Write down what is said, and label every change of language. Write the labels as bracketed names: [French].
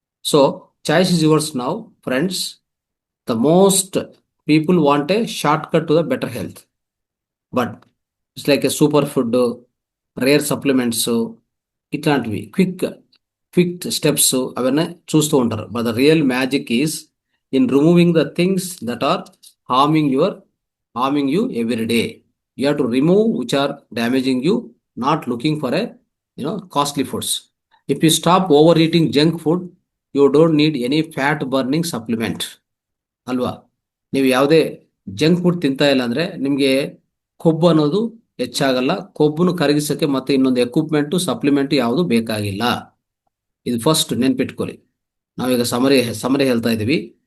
[English] So choice is yours now friends. The most people want a short cut to the better health, but it's like a super food, rare supplements, ఇట్లాంటివి quick steps [Telugu] అవన్నీ చూస్తూ ఉంటారు. [English] But the real magic is in removing the things that are harming you every day. You have to remove which are damaging you, not looking for a costly foods. If you stop overeating junk food, you don't need any fat burning supplement. [Kannada] ಅಲ್ವಾ? ನೀವು ಯಾವುದೇ junk food ತಿಂತಾ ಇಲ್ಲ ಅಂದರೆ ನಿಮಗೆ ಕೊಬ್ಬು ಅನ್ನೋದು ಹೆಚ್ಚಾಗಲ್ಲ. ಕೊಬ್ಬನ್ನು ಕರಗಿಸೋಕ್ಕೆ ಮತ್ತೆ ಇನ್ನೊಂದು ಎಕ್ವಿಪ್ಮೆಂಟು ಸಪ್ಲಿಮೆಂಟು ಯಾವುದು ಬೇಕಾಗಿಲ್ಲ. ಇದು ಫಸ್ಟ್ ನೆನ್ಪಿಟ್ಕೊಳ್ಳಿ. ನಾವೀಗ ಸಮರಿ ಹೇಳ್ತಾ ಇದ್ದೀವಿ.